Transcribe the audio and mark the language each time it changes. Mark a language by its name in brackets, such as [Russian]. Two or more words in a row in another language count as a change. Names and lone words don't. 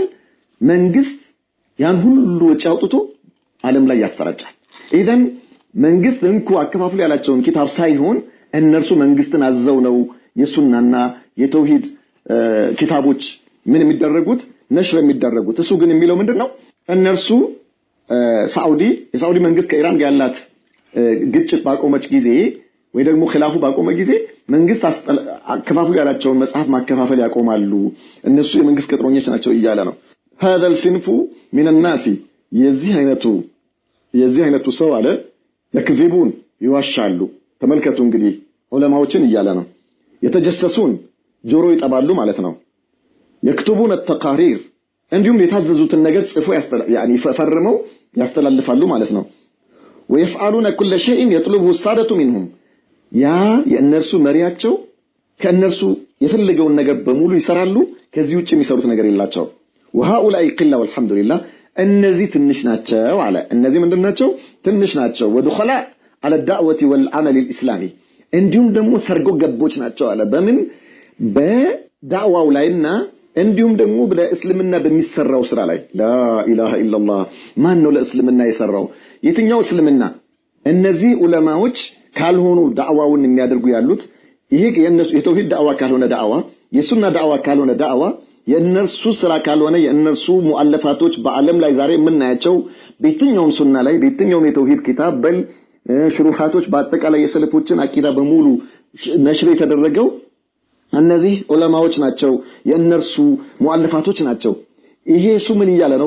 [Amharic] መንግስት ያን ሁሉ ወጪ አውጥቶ ዓለም ላይ ያሰራጫል። ኢዘን መንግስት እንኩ አከፋፍሉ ያላቸውን ኪታብ ሳይሆን እነርሱ መንግስትን አዘው ነው የሱናና የተውሂድ ኪታቦች ምን የሚደረጉት ነሽር የሚደረጉት። እሱ ግን የሚለው ምንድነው? እነርሱ የሳዑዲ መንግስት ከኢራን ጋር ያላት ግጭት ባቆመች ጊዜ ወይ ደግሞ ኺላፉ ባቆመ ጊዜ መንግስት አከፋፍሉ ያላቸውን መጽሐፍ ማከፋፈል ያቆማሉ። እነሱ የመንግስት ቅጥረኞች ናቸው እያለ ነው። [Arabic] هذا الصنف من الناس [Amharic] የዚህ አይነቱ ሰው አለ يكذبون ይዋሻሉ። ተመልከቱ እንግዲህ ዑለማዎችን እያለ ነው። የተጀሰሱን ጆሮ ይጠባሉ ማለት ነው። [Arabic] يكتبون التقارير [Amharic] እንዲሁም የታዘዙትን ነገር ጽፎ ፈርመው ያስተላልፋሉ ማለት ነው። [Arabic] ويفعلون كل شيء يطلبه السادة منهم [Amharic] ያ የእነርሱ መሪያቸው ከእነርሱ የፈለገውን ነገር በሙሉ ይሰራሉ። ከዚህ ውጭ የሚሰሩት ነገር የላቸው። [Arabic] وهؤلاء قلة والحمد لله [Amharic] እነዚህ ትንሽ ናቸው አለ። እነዚህ ምንድናቸው? ትንሽ ናቸው። [Arabic] ወድخلاء على الدعوة والعمل الإسلامي [Amharic] እንዲሁም ደግሞ ሰርጎ ገቦች ናቸው አለ። በምን በዳዕዋው ላይና እንዲሁም ደግሞ በእስልምና በሚሰራው ስራ ላይ [Arabic] لا اله الا الله [Amharic] ማን ነው ለእስልምና የሰራው? የትኛው እስልምና? እነዚህ ዑለማዎች ካልሆኑ ዳዕዋውን የሚያደርጉ ያሉት ይሄ የነሱ የተውሂድ ዳዕዋ ካልሆነ ዳዕዋ የሱና ዳዕዋ ካልሆነ ዳዕዋ የእነርሱ ስራ ካልሆነ የእነርሱ ሙአለፋቶች በዓለም ላይ ዛሬ የምናያቸው በየትኛውም ሱና ላይ በየትኛውም የተውሂድ ኪታብ ሽሩሃቶች በአጠቃላይ የሰለፎችን አቂዳ በሙሉ ነሽር የተደረገው እነዚህ ዑለማዎች ናቸው፣ የእነርሱ ሙአለፋቶች ናቸው። ይሄ እሱ ምን እያለ ነው?